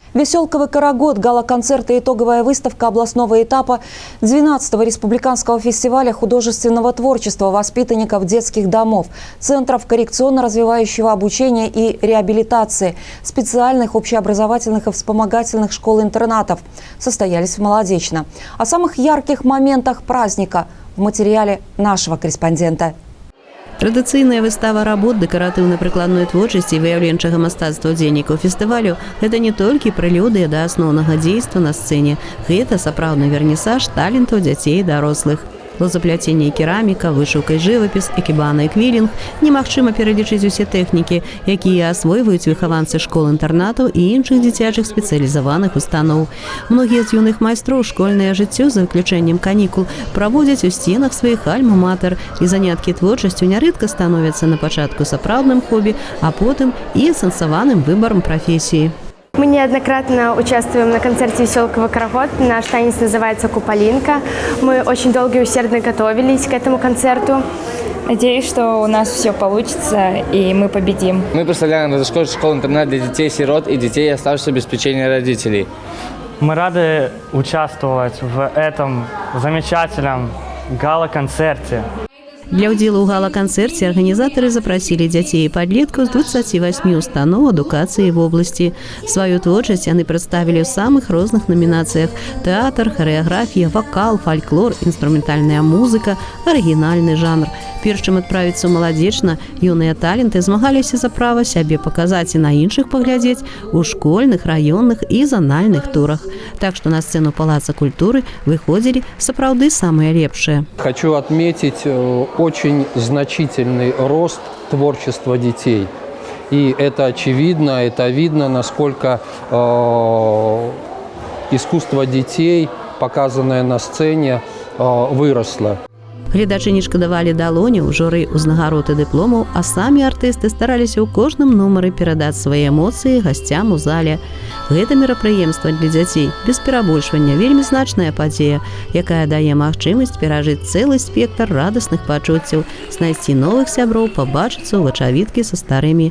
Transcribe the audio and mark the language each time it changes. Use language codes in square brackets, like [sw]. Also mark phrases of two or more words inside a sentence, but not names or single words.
[ru] Веселковый карагод, гала-концерт и итоговая выставка областного этапа 12-го республиканского фестиваля художественного творчества воспитанников детских домов, центров коррекционно-развивающего обучения и реабилитации, специальных общеобразовательных и вспомогательных школ-интернатов состоялись в Молодечно. О самых ярких моментах праздника в материале нашего корреспондента. [be] Традыцыйная выстава работ дэкаратыўна-прыкладной творчасці і выяўленчага мастацтва удзельнікаў фестывалю – гэта не толькі прэлюдыя да асноўнага дзейства на сцэне, гэта сапраўдны вернісаж талентаў дзяцей і дарослых. Лозапляценне і кераміка, вышыўка і жывапіс, экібана і квілінг – немагчыма пералічыць усе тэхнікі, якія асвойваюць выхаванцы школ-інтэрнатаў і іншых дзіцячых спецыялізаваных устаноў. Многія з юных майстроў школьнае жыццё, за выключэннем канікул, праводзяць у сценах сваіх альма-матэр, і заняткі творчасцю нярэдка становяцца на пачатку сапраўдным хобі, а потым і асэнсаваным выбарам прафесіі. [ru] Мы неоднократно участвуем на концерте «Веселковый карагод». Наш танец называется «Куполинка». Мы очень долго и усердно готовились к этому концерту. Надеюсь, что у нас все получится и мы победим. Мы представляем Радошковскую школу-интернат для детей-сирот и детей, оставшихся без попечения родителей. Мы рады участвовать в этом замечательном гала-концерте. [be] Для ўдзелу ў гала-канцэрце арганізатары запрасілі дзяцей і падлеткаў з 28 устаноў адукацыі в обласці. Сваю творчасць яны прадставілі ў самых розных намінацыях: тэатр, харэаграфія, вакал, фальклор, інструментальная музыка, арыгінальны жанр. Перш чым адправіцца ў Маладзечна, юныя таленты змагаліся за права сябе паказаць і на іншых паглядзець у школьных, раённых і занальных турах. Так што на сцэну Палаца культуры выходзілі сапраўды самыя лепшыя. [ru] Хочу отметить очень значительный рост творчества детей. И это очевидно, это видно, насколько искусство детей, показанное на сцене, выросло. [be] Гледачы не шкадавалі далоняў, журы ўзнагарод і дыпломаў, а самі артысты стараліся ў кожным нумары перадаць свае эмоцыі гасцям у зале. Гэта мерапрыемства для дзяцей, без перабольшвання, вельмі значная падзея, якая дае магчымасць перажыць цэлы спектр радасных пачуццяў, знайсці новых сяброў, пабачыцца ў вачавіткі са старымі.